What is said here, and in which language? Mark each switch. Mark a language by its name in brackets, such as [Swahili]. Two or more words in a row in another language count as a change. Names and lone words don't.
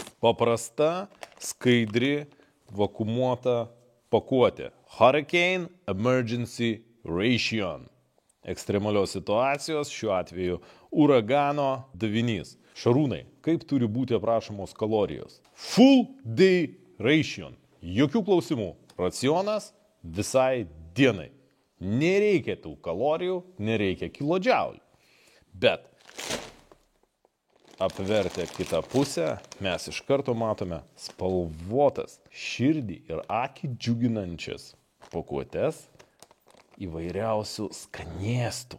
[Lithuanian] Paprasta, skaidri, vakuumuota pakuotė. [English] Hurricane Emergency Ration. [Lithuanian] Ekstremalios situacijos, šiuo atveju uragano davinys. Šarūnai, kaip turi būti aprašomos kalorijos? [English] Full day ration. [Lithuanian] Jokių klausimų. Racionas visai dienai. Nereikia tų kalorijų, nereikia kilodžiaulių. Bet apvertę kitą pusę, mes iš karto matome spalvotas, širdį ir akį džiuginančias pakuotes įvairiausių skanėstų.